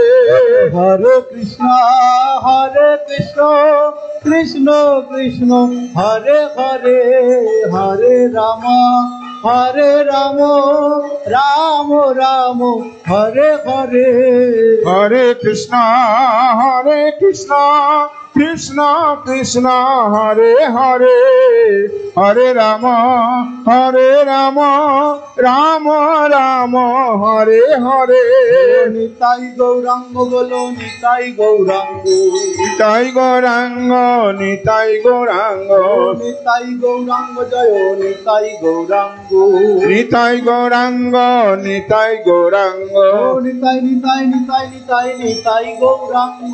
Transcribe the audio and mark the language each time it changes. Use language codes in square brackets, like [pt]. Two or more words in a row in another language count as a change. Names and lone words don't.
[sa] Hare Krishna, Krishna Krishna, Hare Hare, Hare Rama, Rama Rama, Hare Hare. Hare Krishna, কৃষ্ণ কৃষ্ণ হরে হরে হরে রাম রাম রাম হরে হরে। [bn] নিতাই গৌরাঙ্গ বলো নিতাই গৌরাঙ্গ, নিতাই গৌরাঙ্গ নিতাই গৌরাঙ্গ, নিতাই গৌরাঙ্গ জয় নিতাই গৌরাঙ্গ, নিতাই গৌরাঙ্গ নিতাই গৌরাঙ্গ, নিতাই নিতাই নিতাই নিতাই নিতাই গৌরাঙ্গ,